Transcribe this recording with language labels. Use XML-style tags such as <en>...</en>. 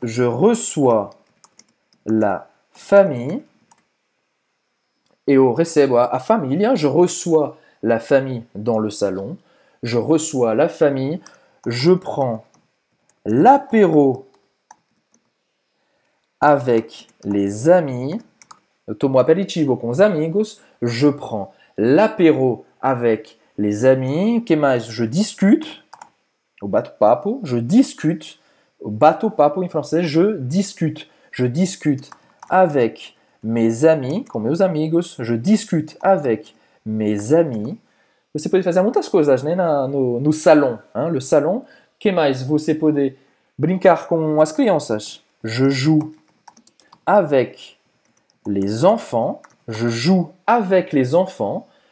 <fr>Je reçois la famille,</fr> <pt>eu recebo a família,</pt> <fr>je reçois la famille dans le salon, je reçois la famille, je prends l'apéro avec les amis,</fr> <pt>eu tomo aperitivo com os amigos,</pt> <fr>je prends l'apéro avec les amis,</fr> <pt>que mais?</pt> <fr>Je discute,</fr> <pt>o bate-papo,</pt> <fr>je discute,</fr> <pt>o bato-papo em francês,</pt> <fr>je discute avec mes amis,</fr> <pt>com meus amigos,</pt> <fr>je discute avec mes amis.</fr> <pt>Você pode fazer muitas coisas, né, no salão. Hein? Le salon. Que mais? Você pode brincar com as crianças.</pt> <fr>Je joue avec les enfants. Je joue avec les enfants.</fr>